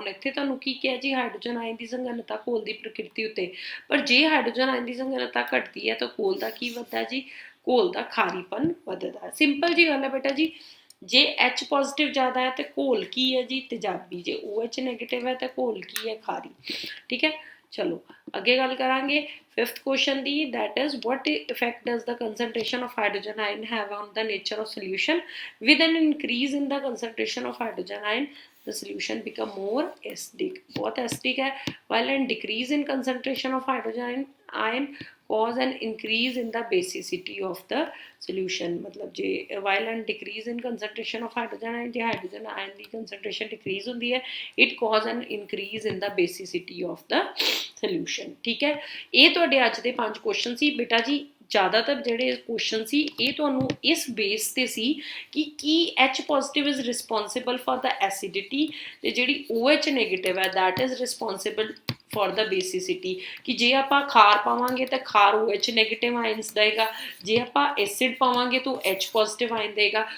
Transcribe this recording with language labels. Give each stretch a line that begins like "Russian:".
Punjabi: ਹੁਣ ਇੱਥੇ ਤੁਹਾਨੂੰ ਕੀ ਕਿਹਾ ਜੀ? ਹਾਈਡਰੋਜਨ ਆਇਨ ਦੀ ਸੰਘਨਤਾ ਘੋਲ ਦੀ ਪ੍ਰਕਿਰਤੀ ਉੱਤੇ। ਪਰ ਜੇ ਹਾਈਡਰੋਜਨ ਆਇਨ ਦੀ ਸੰਘਨਤਾ ਘਟਦੀ ਹੈ ਤਾਂ ਘੋਲ ਦਾ ਕੀ ਵੱਧਦਾ ਜੀ? ਘੋਲ ਦਾ ਖਾਰੀਪਨ ਵੱਧਦਾ। ਸਿੰਪਲ ਜੀ ਗੱਲ ਹੈ ਬੇਟਾ ਜੀ। ਜੇ H ਪੋਜ਼ਿਟਿਵ ਜ਼ਿਆਦਾ ਹੈ ਤੇ ਘੋਲ ਕੀ ਹੈ ਜੀ? ਤੇਜ਼ਾਬੀ। ਜੇ OH ਨੈਗੇਟਿਵ ਹੈ ਤਾਂ ਘੋਲ ਕੀ ਹੈ? ਖਾਰੀ। ਠੀਕ ਹੈ, ਚਲੋ ਅੱਗੇ ਗੱਲ ਕਰਾਂਗੇ fifth question ਦੀ,
English: that is what effect does the concentration of hydrogen ion have on the nature of solution? With an increase in the concentration of hydrogen ion the solution become more acidic।
Hindi: बहुत acidic है।
English: while an decrease in concentration of hydrogen ion cause an increase in the basicity of the solution।
Hindi: मतलब जे
English: while and decrease in concentration of hydrogen ion,
Hindi: J hydrogen ion की concentration decrease होती है,
English: it cause an increase in the basicity of the solution।
Hindi: ठीक है, ये
Punjabi: ਤੁਹਾਡੇ ਅੱਜ ਦੇ 5 ਕੁਐਸਚਨ ਸੀ ਬੇਟਾ ਜੀ। ਜ਼ਿਆਦਾਤਰ ਜਿਹੜੇ ਕੁਐਸਚਨ ਸੀ ਇਹ ਤੁਹਾਨੂੰ ਇਸ ਬੇਸ ਤੇ ਸੀ ਕਿ ਕੀ H positive
English: is responsible for the acidity
Punjabi: ਤੇ ਜਿਹੜੀ OH ਨੈਗੇਟਿਵ ਹੈ
English: that is responsible for the basicity।
Punjabi: ਕਿ ਜੇ ਆਪਾਂ ਖਾਰ ਪਾਵਾਂਗੇ ਤਾਂ ਖਾਰ OH ਨੈਗੇਟਿਵ ਆਇਨਸ ਦੇਗਾ, ਜੇ ਆਪਾਂ ਐਸਿਡ ਪਾਵਾਂਗੇ ਤਾਂ H ਪੋਜ਼ਿਟਿਵ ਆਇਨ ਦੇਗਾ।